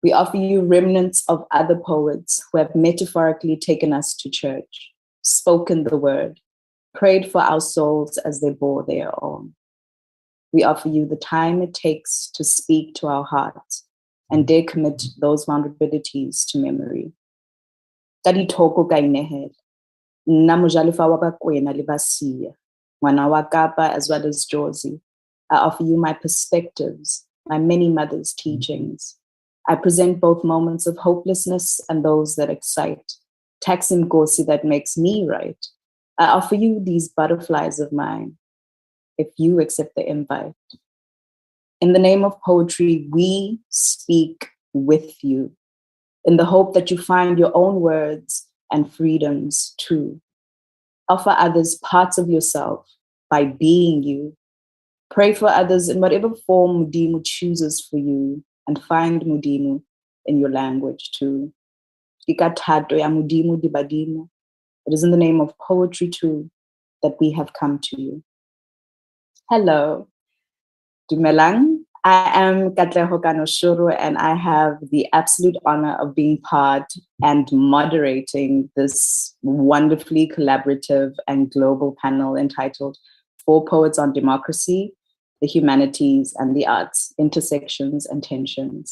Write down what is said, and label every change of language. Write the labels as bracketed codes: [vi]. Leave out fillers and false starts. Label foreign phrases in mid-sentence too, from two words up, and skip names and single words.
[en] We offer you remnants of other poets who have metaphorically taken us to church, spoken the word, prayed for our souls as they bore their own. We offer you the time it takes to speak to our hearts and dare commit those vulnerabilities to memory. [st] Tadi toko ka inehela. Nna mojalefa wa Bakwena le Basia, ngwana wa Kapa [en] as well as [st] Jozi. [en] I offer you my perspectives, my many mothers' teachings. I present both moments of hopelessness and those that excite, taxing Gosi that makes me right. I offer you these butterflies of mine, if you accept the invite. In the name of poetry, we speak with you, in the hope that you find your own words and freedoms too. Offer others parts of yourself by being you. Pray for others in whatever form Mudimu chooses for you, and find Mudimu in your language too. [st] Ikathato ya Mudimu di Badimo. [en] It is in the name of poetry too that we have come to you. Hello, Dumelang. I am Katleho Kanoshuru, and I have the absolute honor of being part and moderating this wonderfully collaborative and global panel entitled Four Poets on Democracy, the Humanities and the Arts, Intersections and Tensions.